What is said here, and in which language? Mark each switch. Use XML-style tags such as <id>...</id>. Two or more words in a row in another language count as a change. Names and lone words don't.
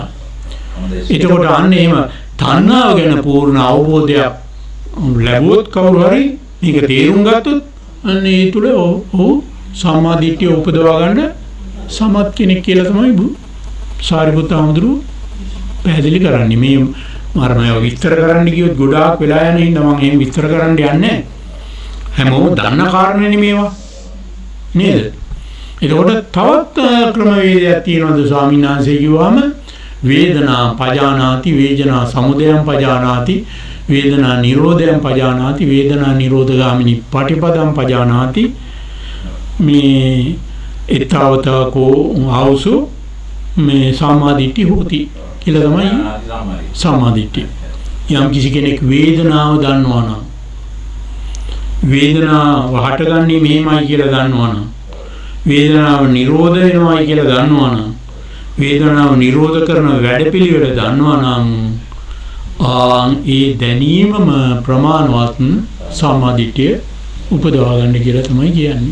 <si>එතකොට අන්න එහෙම තණ්හාව ගැන පූර්ණ අවබෝධයක් ලැබුවොත් කවුරු හරි මේක තේරුම් ගත්තොත් අන්න ඒ තුල සම්මා දිට්ඨිය උපදවා ගන්න සමත් කෙනෙක් කියලා තමයි සාරිපුත්ත හාමුදුරුවෝ පැහැදිලි කරන්නේ. මේ මරණය විස්තර කරන්න ගියොත් ගොඩාක් වෙලා යන හින්දා මම එහෙම විස්තර කරන්න යන්නේ නැහැ. හැමෝම දන්න කාරණේනේ මේවා. නේද? එතකොට තවත් ක්‍රමවේදයක් තියෙනවද ස්වාමීන් වහන්සේ කිව්වම</si> <pi>වේදනා පජානාති, වේදනා සමුදයං පජානාති, වේදනා නිරෝධයං පජානාති, වේදනා නිරෝධගාමිනී පටිපදං පජානාති. මේ ඊතාවතකෝ ආවුසු මේ සම්මාදිට්ඨි හොති</pi> <si>කියලා තමයි සම්මාදිට්ඨිය. යම් කිසි කෙනෙක් වේදනාව දන්නවා නම්, වේදනාව හටගන්නේ මෙහෙමයි කියලා දන්නවා නම්, වේදනාව නිරෝධ වෙනවායි කියලා දන්නවා නම්, වේදනාව නිරෝධ කරන වැඩපිළිවෙල දන්නවා නම් ඒ දැනීමම ප්‍රමාණවත් සම්මාදිට්ඨිය උපදවා ගන්න කියලා තමයි කියන්නේ.</si>